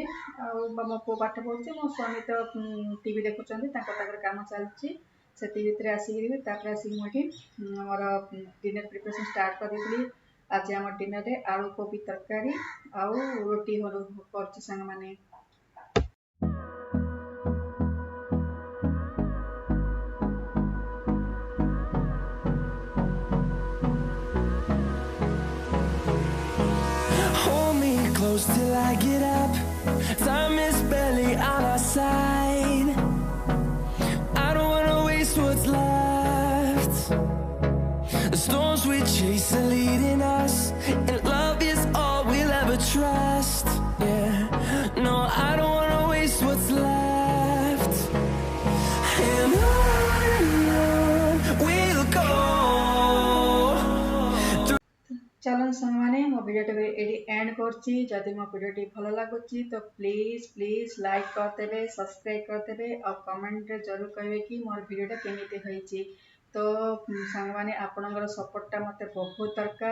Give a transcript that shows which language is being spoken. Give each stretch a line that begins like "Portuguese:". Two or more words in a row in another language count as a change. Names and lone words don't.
Odia: ଆଉ ମୋ ପୁଅ ପାଠ ପଢ଼ୁଛି, ମୋ ସ୍ୱାମୀ ତ ଟିଭି ଦେଖୁଛନ୍ତି, ତାଙ୍କ ପାଖରେ କାମ ଚାଲିଛି। ସେତିକି ଭିତରେ ଆସିକିରି ତାପରେ ଆସିକି ମୁଁ ଏଠି ଆମର
English: dinner preparation start
Odia: କରିଦେଇଥିଲି। ଆଜି ଆମ ଡିନରରେ ଆଳୁ କୋବି ତରକାରୀ ଆଉ ରୁଟି କରୁଛି ସାଙ୍ଗମାନେ।
English: Hold me close till I get up. Time is barely on our side. I don't wanna waste what's left. The storms we chase are leading us, and love is all we'll ever trust. Yeah, no, I don't wanna waste what's left. And on we'll go.
Odia: ଚାଲନ୍ତୁ ସାଙ୍ଗମାନେ, ମୋ ଭିଡ଼ିଓଟି ଏଠି ଏଣ୍ଡ କରୁଛି। ଯଦି ମୋ ଭିଡ଼ିଓଟି ଭଲ ଲାଗୁଛି ତ
English: please like
Odia: କରିଦେବେ, ସବସ୍କ୍ରାଇବ୍ କରିଦେବେ, ଆଉ କମେଣ୍ଟରେ ଜରୁର କହିବେ କି ମୋର ଭିଡ଼ିଓଟା କେମିତି ହେଇଛି। ତ ସାଙ୍ଗମାନେ, ଆପଣଙ୍କର ସପୋର୍ଟଟା ମୋତେ ବହୁତ ଦରକାର।